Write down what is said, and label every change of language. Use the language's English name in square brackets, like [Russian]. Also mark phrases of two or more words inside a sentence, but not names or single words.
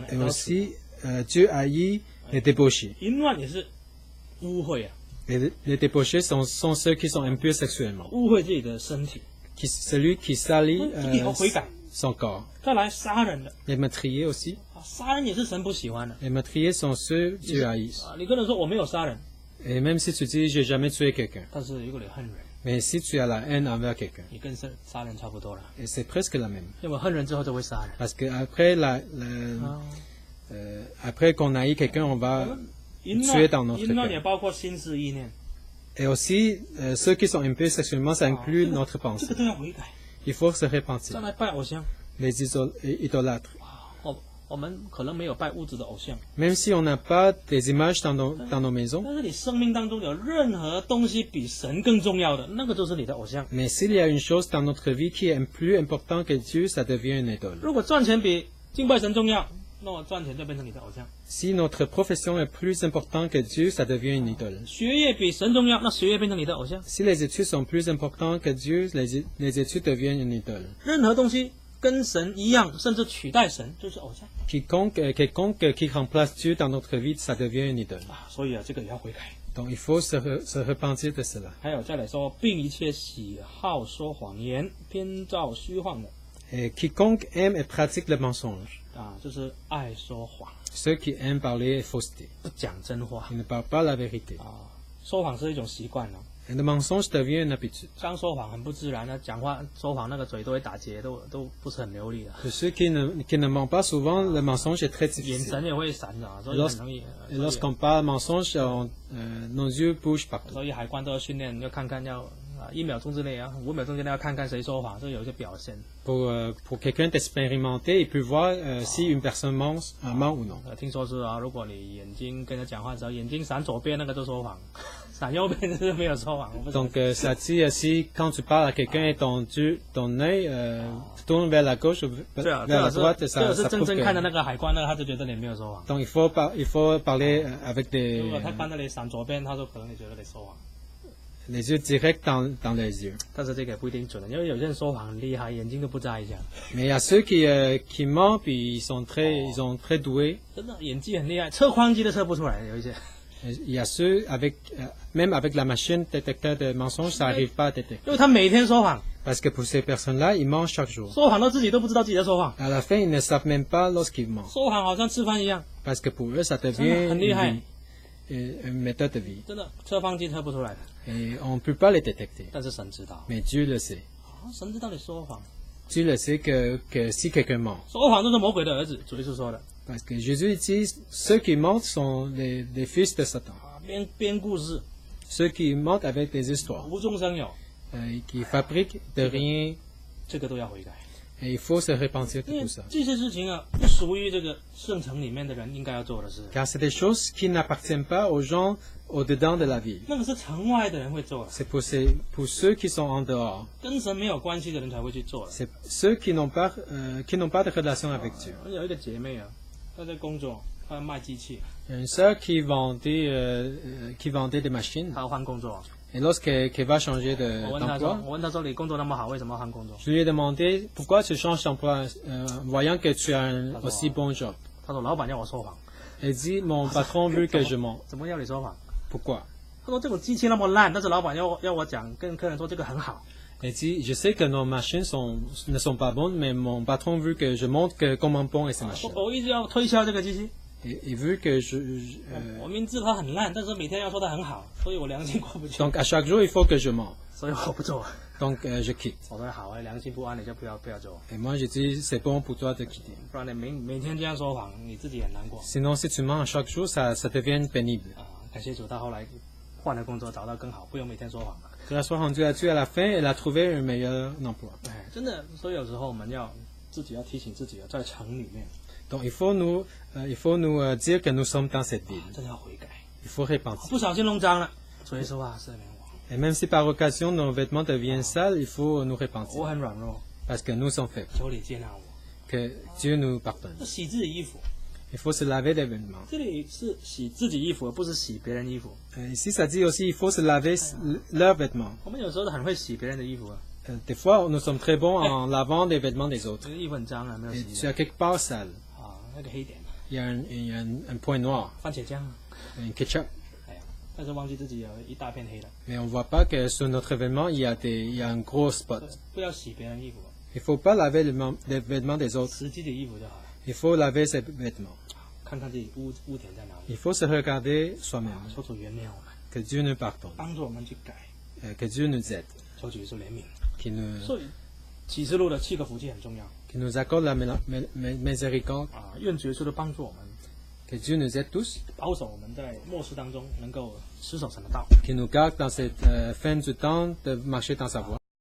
[French] Et aussi, Dieu haït les débauchés. [Chinese] 淫乱也是污秽啊， [French] Les débauchés sont ceux qui sont impurs sexuellement. [Chinese] 污秽自己的身体。 [French] Celui qui salit [Chinese] 一定要悔改。 [French] son corps. [Chinese] 再来杀人的 [French] Les meurtriers aussi. [Chinese] 啊，杀人也是神不喜欢的 [French] Les meurtriers sont ceux Dieu haït. [Chinese] 啊。你跟人说我没有杀人， [French] Et même si tu dis j'ai jamais tué quelqu'un, [Chinese] 但是如果你恨人， [French] mais si tu as la haine envers quelqu'un, [Chinese] 你跟杀人差不多了。 [French] et c'est presque la même. [Chinese] 因为恨人之后就会杀人 [French] Parce que après, [Chinese] 啊。 [French] après qu'on haït quelqu'un, on va [Chinese] 淫 [French] tuer dans [Chinese] 乱， [French] notre [Chinese] 淫乱也 [French] cœur. [Chinese] 包括心思意念， [French] Et aussi, ceux qui sont impurs sexuellement, ça inclut [Chinese] 这个 [French] notre [Chinese] 这 [French] pensée. [Chinese] 个都要悔改。 [French] Il faut se [Chinese] 再 [French] repentir. [Chinese] 来拜偶像， [French] Les idolâtres. [Chinese] 我们可能没有拜物质的偶像， [French] Même si on n'a pas des images dans nos maisons, [Chinese] 但是你生命当中有任何东西比神更重要的，那个就是你的偶像。 [French] mais s'il y a une chose dans notre vie qui est plus importante que Dieu, ça devient une idole. [Chinese] 如果赚钱比敬拜神重要，那么赚钱就变成你的偶像； [French] Si notre profession est plus importante que Dieu, ça devient une idole. [Chinese] 学业比神重要，那学业变成你的偶像。 [French] Si les études sont plus importantes que Dieu, les études deviennent une idole. [Chinese] 任何东西跟神一样，甚至取代神，就是偶像 [French] Quelconque qui remplace Dieu dans notre vie, ça devient une idole. [Chinese] 啊。所以啊，这个也要悔改。 [French] Donc il faut se repentir de cela. [Chinese] 还有再来说，并一切喜好说谎言、编造虚幻的 [French] Et quiconque aime et pratique le mensonge, [Chinese] 啊，就是爱说谎， [French] ceux qui aiment parler fausseté, [Chinese] 不讲真话 [French] qui ne parlent pas la vérité. [Chinese] 啊。说谎是一种习惯了。 [French] Et le mensonge devient une habitude. [Chinese] 刚说谎很不自然的，讲话说谎那个嘴都会打结，都不是很流利的， [French] Pour ceux qui ne mentent pas souvent, le mensonge est très [Chinese] 眼 [French] difficile. [Chinese] 神也会闪的，所以很容易。 [French] Et lorsqu'on parle mensonge, nos yeux bougent partout. [Chinese] 所以海关都要训练，要看看要1秒钟之内啊，5秒钟之内要看看谁说谎，这有一些表现。 [French] Pour quelqu'un d'expérimenté, il peut voir si une personne ment ou non. [Chinese] 听说是啊，如果你眼睛跟他讲话的时候，眼睛闪左边那个就说谎，闪右边就是没有说谎。我不知道 [French] Donc ça dit si quand tu parles à quelqu'un et ton œil tourne vers la gauche ou [Chinese] 对啊， [French] vers la droite, [Chinese] 这 [French] ça [Chinese] 是真 [French] prouve [Chinese] 正看的 [French] que... [Chinese] 那个海关那个，他就觉得你没有说谎。 [French] Donc il faut parler avec [Chinese] 如果他 [French] des... [Chinese] 看到你闪左边，他说可能你觉得你说谎。 [French] les yeux directs dans les yeux. [Chinese] 但是这个也不一定准的，因为有些人说谎很厉害，眼睛都不眨一下， [French] Mais il y a ceux qui mentent, puis ils sont très doués. [Chinese] 真的演技很厉害，测框机都测不出来，有一些。 [French] Il y a ceux même avec la machine détecteur de mensonges, ça n'arrive pas à détecter. [Chinese] 因为他每天说谎， [French] Parce que pour ces personnes-là, ils mentent chaque jour. [Chinese] 说谎到自己都不知道自己在说谎， [French] À la fin, ils ne savent même pas lorsqu'ils mentent. [Chinese] 说谎好像吃饭一样， [French] Parce que pour eux, ça [Chinese] 真的 [French] devient [Chinese] 很厉害， [French] une méthode de vie. [Chinese] 真的测框机测不出来的。 [French] Et on ne peut pas les détecter. [Chinese] 但是神知道， [French] Mais Dieu le sait. [Chinese] 神知道你说谎， [French] Dieu le sait que si quelqu'un ment. [Chinese] 说谎都是魔鬼的儿子，主耶稣说的。 [French] Parce que Jésus dit, ceux qui mentent sont les fils de Satan. [Chinese] 编故事， [French] Ceux qui mentent avec des histoires, [Chinese] 无中生有， [French] qui fabriquent de rien, [Chinese] 这个都要悔改。 [French] et il faut se repentir de [Chinese] 因为 [French] tout ça. [Chinese] 这些事情啊，不属于这个圣城里面的人应该要做的事， [French] Car c'est des choses qui n'appartiennent pas aux gens au-dedans de la ville. [Chinese] 那个是城外的人会做的， [French] C'est pour ceux qui sont en dehors. [Chinese] 跟神没有关系的人才会去做的。 [French] C'est ceux qui n'ont pas de relation avec Dieu. [Chinese] 我有一个姐妹啊，她在工作，她要卖机器， [French] Il y a une sœur qui vendait des machines. [Chinese] 她要换工作。 [French] Et lorsqu'elle va changer [Chinese] 我问她说 [French] d'emploi,：“ [Chinese] 我问她说你工作那么好，为什么要换工作 [French] je lui ai demandé pourquoi tu changes d'emploi, voyant que tu as un aussi bon job. [Chinese] 她说：“老板要我说谎。 [French] Elle dit, mon patron veut que je mente. ” [Chinese] 怎么要你说谎？ [French] Pourquoi? [Chinese] 她说：“这种机器那么烂，但是老板要我讲，跟客人说这个很好。 [French] Elle dit, je sais que nos machines ne sont pas bonnes, mais mon patron veut que je montre comment bon est ces machines. [Chinese] 我一直要推销这个机器， [French] Il veut que [Chinese] 我明知它很烂，但是每天要说它很好，所以我良心过不去， [French] donc à chaque jour, il faut que je mente. [Chinese] 所以我不做。 [French] Donc je quitte. [Chinese] 我说好啊，良心不安你就不要做， [French] Et moi, je dis, c'est bon pour toi de quitter. [Chinese] 不然你每天这样说谎，你自己很难过 [French] Sinon, si tu mens à chaque jour, ça devient pénible. [Chinese] 啊。感谢主，她后来换了工作，找到更好，不用每天说谎了。 [French] Grâce à Dieu, à la fin, elle a trouvé un meilleur emploi. [Chinese] 哎，真的，所以有时候我们自己要提醒自己，在城里面 [French] Donc il faut nous dire que nous sommes dans cette ville. [Chinese] 真的要悔改， [French] Il faut repentir. [Chinese] 不小心弄脏了，主耶稣啊，赦免我， [French] Et même si par occasion nos vêtements deviennent sales, il faut nous [Chinese] 我 [French] repentir. [Chinese] 很软弱， [French] Parce que nous sommes faibles. [Chinese] 求你接纳我。 [French] Que Dieu nous pardonne. [Chinese] 这洗自己衣服， [French] Il faut se laver les vêtements. [Chinese] 这里是洗自己衣服，而不是洗别人衣服。 [French] Ici, ça dit aussi il faut se laver leurs vêtements. [Chinese] 我们有时候很会洗别人的衣服啊， [French] Des fois, nous sommes très bons en lavant les vêtements des [Chinese] 这 [French] autres. [Chinese] 个衣服很脏啊，没有 [French] Et [Chinese] 洗 [French] tu [Chinese] 的 [French] as quelque part sale. [Chinese] 啊，那个黑点， [French] Il y a un point noir, [Chinese] 番茄酱， [French] un ketchup. [Chinese] 哎呀，但是忘记自己有一大片黑的， [French] Mais on ne voit pas que sur notre vêtement, il y a un gros spot. [Chinese] 不要洗别人衣服， [French] Il ne faut pas laver les vêtements des autres. [Chinese] 洗自己的衣服就好了。 [French] Il faut laver ses vêtements. [Chinese] 看看自己污点在哪里， [French] Il faut se regarder soi-même. [Chinese] 求主原谅我们， [French] Que Dieu nous pardonne. [Chinese] 帮助我们去改， [French] Que Dieu nous aide. [Chinese] 求主耶稣怜悯。 [French] Qu'il nous, [Chinese] 所以启示录的7个福气很重要 [French] qu'il nous accorde la miséricorde. [Chinese] 啊，愿主耶稣的帮助我们， [French] Que Dieu nous aide tous. [Chinese] 保守我们在末世当中能够持守神的道。 [French] Qu'il nous garde dans cette fin du temps de marcher dans sa voie.